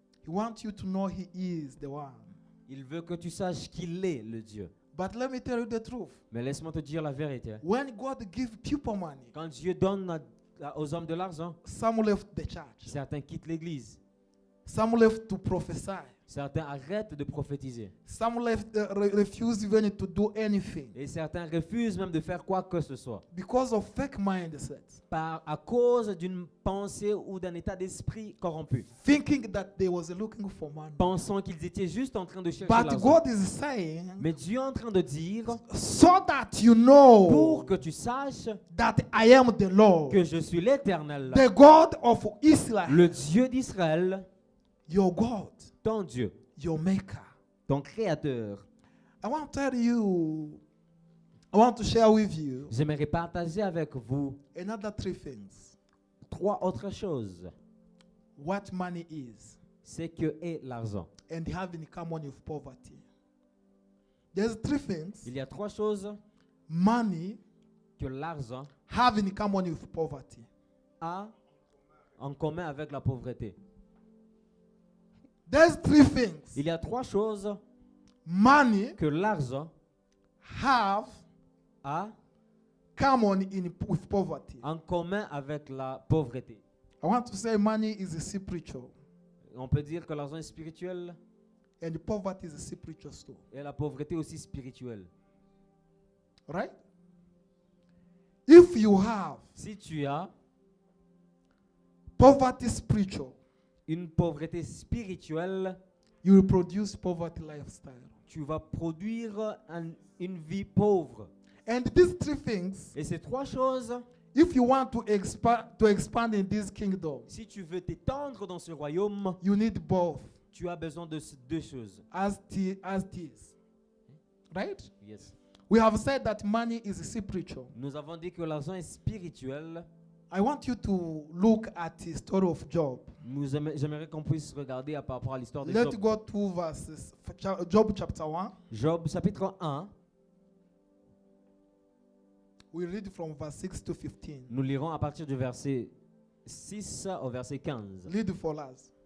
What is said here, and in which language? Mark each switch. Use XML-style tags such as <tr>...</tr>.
<en>He wants you to know He is the one.</en> <fr>il veut que tu saches qu'il est le Dieu.</fr> <en>But let me tell you the truth.</en> <fr>Mais laisse-moi te dire la vérité.</fr> <en>When God give people money,</en> <fr>Quand Dieu donne aux hommes de l'argent,</fr> <en>some left the church,</en> <fr>certains quittent l'église.</fr> <en>some left to prophesy,</en> <fr>Certains arrêtent de prophétiser.</fr> <en>some left refuse even to do anything</en> <fr>Et certains refusent même de faire quoi que ce soit.</fr> <en>because of fake mindset,</en> <fr>À cause d'une pensée ou d'un état d'esprit corrompu.</fr> <en>thinking that they was looking for money.</en> <fr>Pensant qu'ils étaient juste en train de chercher</fr> <en>But</en> <fr>l'argent.</fr> <en>God is saying,</en> <fr>Mais Dieu est en train de dire,</fr> <en>so that you know</en> <fr>pour que tu saches</fr> <en>that I am the Lord,</en> <fr>que je suis l'Éternel,</fr> <en>the God of Israel,</en> <fr>le Dieu d'Israël,</fr> <en>your God,</en> <fr>ton Dieu,</fr> <en>your Maker.</en> <fr>ton Créateur.</fr> <en>I want to tell you, I want to share with you</en> <fr>J'aimerais partager avec vous</fr> <en>another three things.</en> <fr>3 autres choses.</fr> <en>What money is</en> <fr>C'est que est l'argent.</fr> <en>and having common with poverty. There's three things.</en> <fr>Il y a 3 choses</fr> <en>Money</en> <fr>que l'argent</fr> <en>having common with poverty.</en> <fr>a en commun avec la pauvreté.</fr> <en>There's three things.</en> <fr>Il y a 3 choses</fr> <en>Money</en> <fr>que l'argent</fr> <en>have</en> <fr>a</fr> <en>common with poverty.</en> <fr>en commun avec la pauvreté.</fr> <en>I want to say money is spiritual</en> <fr>On peut dire que l'argent est spirituel</fr> <en>and poverty is spiritual too.</en> <fr>et la pauvreté aussi spirituelle.</fr> <en>Right? If you have</en> <fr>Si tu as</fr> <en>poverty spiritual,</en> <fr>une pauvreté spirituelle,</fr> <en>you will produce poverty lifestyle.</en> <fr>tu vas produire une vie pauvre.</fr> <en>And these three things,</en> <fr>Et ces 3 choses,</fr> <en>if you want to expand in this kingdom,</en> <fr>si tu veux t'étendre dans ce royaume,</fr> <en>you need both</en> <fr>tu as besoin de ces 2 choses.</fr> <en>as this. Right? Yes. We have said that money is spiritual.</en> <fr>Nous avons dit que l'argent est spirituel.</fr> <en>I want you to look at the story of Job.</en> <fr>J'aimerais qu'on puisse regarder par rapport à l'histoire de</fr> <en>Let's</en> <fr>Job.</fr> <en>go to verses. Job chapter 1.</en> <fr>Job chapitre 1,</fr> <en>We read from verse 6 to 15.</en> <fr>nous lirons à partir du verset 6 au verset 15.</fr> <en>Read for us.</en>